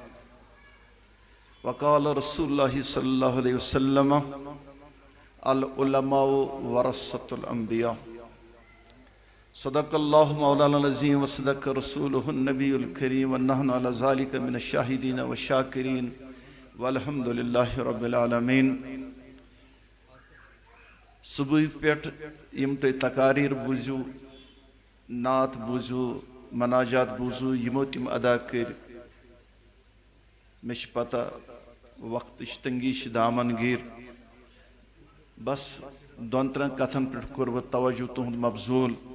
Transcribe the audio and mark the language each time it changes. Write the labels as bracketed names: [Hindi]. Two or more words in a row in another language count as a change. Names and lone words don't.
[Arabic] وقال رسول الله صلى الله عليه وسلم العلماء ورثة الأنبياء، صدق الله مولانا العظيم وصدق رسوله النبي الكريم، ونحن على ذلك من الشاهدين والشاكرين، والحمد لله رب العالمين۔ [Kashmiri] صبح پیٹھ یم تُہۍ تقاریر بوٗزِو، نعت بوٗزِو، مناجات بوٗزِو، یمو تِم ادا کٔرۍ، مےٚ چھِ پتہ وقتٕچ تنگی چھِ دامن گیر، بس دۄن ترٛٮ۪ن کتھن پٮ۪ٹھ کوٚر بہٕ توجہ تُہُنٛد مبذوٗل۔